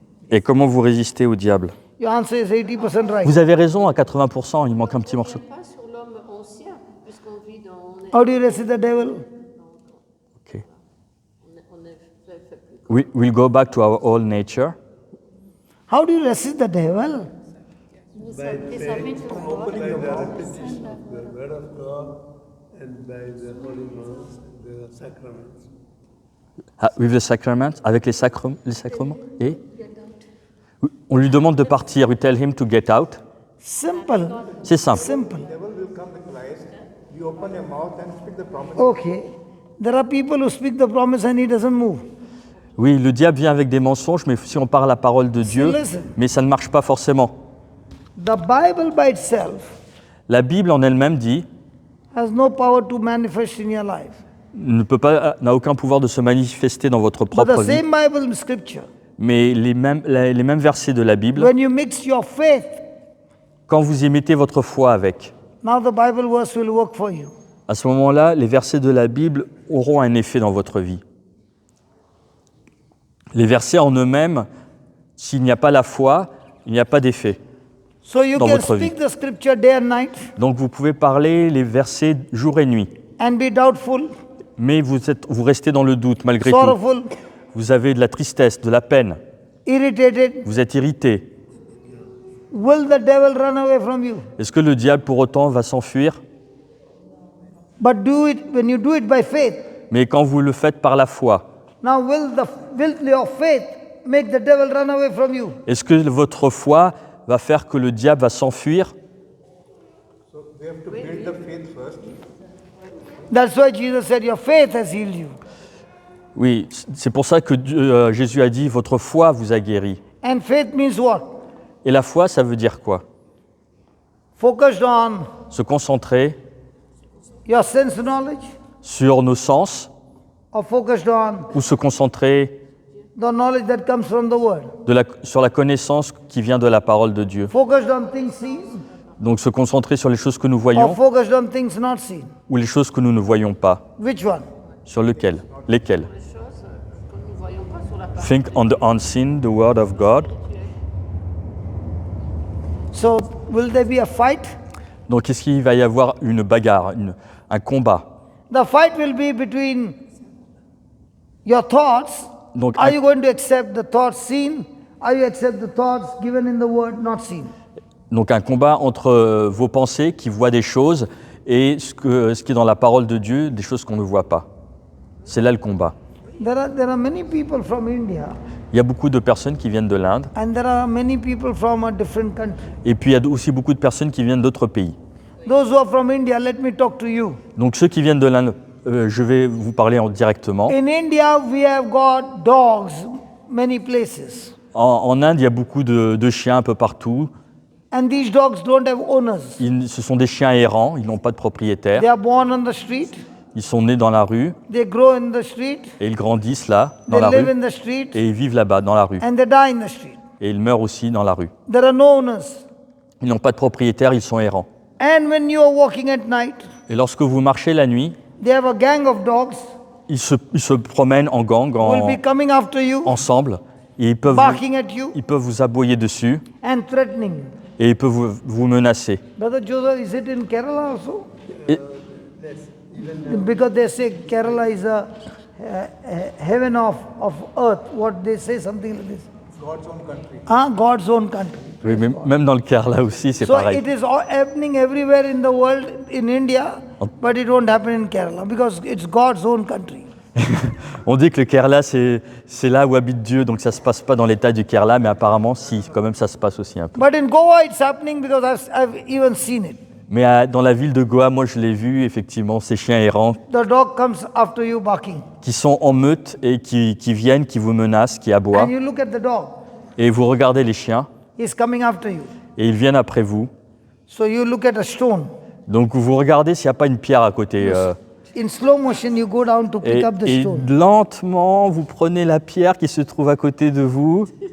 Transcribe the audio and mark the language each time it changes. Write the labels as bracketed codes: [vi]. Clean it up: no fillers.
[fr] Et comment vous résistez au diable? [en] Your answer is 80% right. [fr] Vous avez raison à 80%, il manque un petit morceau. pas sur l'homme ancien, puisqu'on vit dans. [en] How do you resist the devil? Okay. [fr] On est fait plus. [en] We'll go back to our old nature. How do you resist the devil? We submit to God. By the repetition of the word of God and by the Holy Mass, the sacraments. With the sacraments, [fr] avec les sacrements. Et on lui demande de partir. [en] We tell him to get out. Simple. [fr] C'est simple. Simple. [en] Devil will come with lies. You open your mouth and speak the promise. Okay. There are people who speak the promise and he doesn't move. [fr] Oui, le diable vient avec des mensonges, mais si on parle la parole de Dieu, [en] listen. [fr] mais ça ne marche pas forcément. [en] The Bible by itself [fr] La Bible en elle-même dit [en] has no power to manifest in your life. [fr] n'a aucun pouvoir de se manifester dans votre [en] But [fr] propre [en] the [fr] vie. [en] same Bible scripture, [fr] Mais les mêmes versets de la Bible, [en] when you mix your faith, [fr] quand vous y mettez votre foi avec, [en] now the Bible verse will work for you. [fr] à ce moment-là, les versets de la Bible auront un effet dans votre vie. Les versets en eux-mêmes, s'il n'y a pas la foi, il n'y a pas d'effet. [en] So you [fr] Dans [en] can [fr] votre [en] speak [fr] vie. [en] the scripture day and night [fr] Donc vous pouvez parler les versets jour et nuit, [en] and be doubtful, [fr] mais vous restez dans le doute malgré tout. [en] sorrowful, [fr] Vous avez de la tristesse, de la peine, [en] irritated. [fr] vous êtes irrité. [en] Will the devil run away from you? [fr] Est-ce que le diable pour autant va s'enfuir? [en] But do it when you do it by faith. [fr] Mais quand vous le faites par la foi, [en] Now will your faith make the devil run away from you? [fr] est-ce que votre foi va faire que le diable va s'enfuir? [en] So we have to build the faith first. That's why Jesus said, your faith has healed you. [fr] Oui, c'est pour ça que Jésus a dit, votre foi vous a guéri. [en] And faith means what? [fr] Et la foi, ça veut dire quoi? [en] Focused on [fr] Se concentrer [en] your sense knowledge, [fr] sur nos sens [en] or focused on [fr] ou se concentrer [en] the knowledge that comes from the word. [fr] sur la connaissance qui vient de la parole de Dieu. [en] Focused on things seen, [fr] Donc se concentrer sur les choses que nous [en] or [fr] voyons [en] focused on things not seen. [fr] ou les choses que nous ne voyons pas. [en] Which one? [fr] Sur lesquelles? Les choses que nous ne voyons pas sur la parole. [en] Think on the unseen, the word of God. So will there be a fight? [fr] Donc est-ce qu'il va y avoir une bagarre, un combat? [en] The fight will be between your thoughts. [fr] Donc, [en] Are you going to accept the thoughts seen? Are you accept the thoughts given in the word not seen? [fr] Donc un combat entre vos pensées qui voient des choses et ce qui est dans la parole de Dieu, des choses qu'on ne voit pas. C'est là le combat. [en] There are many people from India, [fr] Il y a beaucoup de personnes qui viennent de l'Inde [en] and there are many people from a different country. [fr] et puis il y a aussi beaucoup de personnes qui viennent d'autres pays. [en] Those who are from India, let me talk to you. [fr] Donc ceux qui viennent de l'Inde, je vais vous parler directement. [en] In India, we have got dogs many places, [fr] En Inde, il y a beaucoup de chiens un peu partout. [en] and these dogs don't have owners. [fr] Ce sont des chiens errants, ils n'ont pas de propriétaire. [en] They are born on the street. [fr] Ils sont nés dans la rue [en] they grow in the street, [fr] et ils grandissent là, dans [en] they [fr] la [en] live [fr] rue, [en] in the street, [fr] et ils vivent là-bas, dans la rue. [en] and they die in the street. [fr] Et ils meurent aussi dans la rue. [en] There are no owners. [fr] Ils n'ont pas de propriétaire, ils sont errants. [en] And when you are walking at night, [fr] Et lorsque vous marchez la nuit, [en] they have a gang of dogs [fr] ils se promènent en gang, [en] who will be coming after you, [fr] ensemble, et [en] barking at you, [fr] ils peuvent vous aboyer dessus, [en] and threatening you. [fr] et ils peuvent vous menacer. [en] Brother Joseph, is it in Kerala also? [fr] Et- [en] Because they say Kerala is a heaven of earth. What they say, something like this. God's own country. God's own country. [fr] oui, mais même dans le Kerala aussi, c'est [en] So [fr] pareil. [en] it is all happening everywhere in the world, in India, but it won't happen in Kerala because it's God's own country. [fr] On dit que le Kerala, c'est là où habite Dieu, donc ça ne se passe pas dans l'état du Kerala, mais apparemment, si, quand même, ça se passe aussi un peu. [en] But in Goa, it's happening because I've even seen it. [fr] Mais dans la ville de Goa, moi, je l'ai vu, effectivement, ces chiens errants [en] The dog comes after you barking, [fr] qui sont en meute et qui viennent, qui vous menacent, qui aboient. [en] and you look at the dog. [fr] Et vous regardez les chiens, [en] He's coming after you. [fr] et ils viennent après vous. [en] So you look at a stone. [fr] Donc vous regardez s'il n'y a pas une pierre à côté. [en] In slow motion, you go down to pick up the [fr] Et [en] stone. [fr] lentement, vous prenez la pierre qui se trouve à côté de vous,